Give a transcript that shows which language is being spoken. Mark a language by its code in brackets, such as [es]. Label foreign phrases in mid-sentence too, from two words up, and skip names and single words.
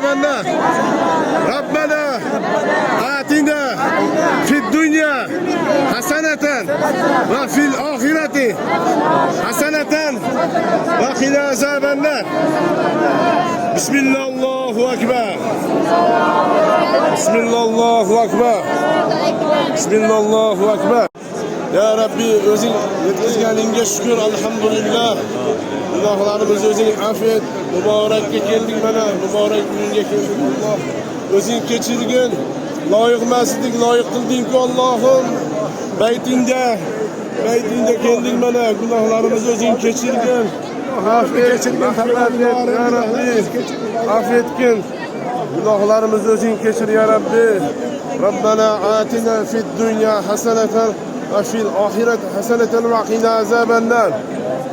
[ar] النار ربنا آتنا في الدنيا حسنة وفي الآخرة حسنة وقنا عذاب النار بسم الله الله أكبر بسم الله الله أكبر بسم الله الله أكبر [uz] Ya Rabbi özün yetkizganingga shukr alhamdulillah. Gunohlarimizni o'zing afiyet. Muborakga keldik mana, muborak kunga keldik Alloh. O'zing kechirgin. Loyiq emasdik, loyiq qilding-ku Allohim. Baytingda keldik mana, gunohlarimizni o'zing kechirgin. Afiyet kechirgin, [ar] ya Rabbi. [uz] Afiyet qil. Gunohlarimizni o'zing kechir [ar] ya Rabbi. ربنا آتنا في الدنيا حسنة وفي الآخرة حسنة وقنا عذاب النار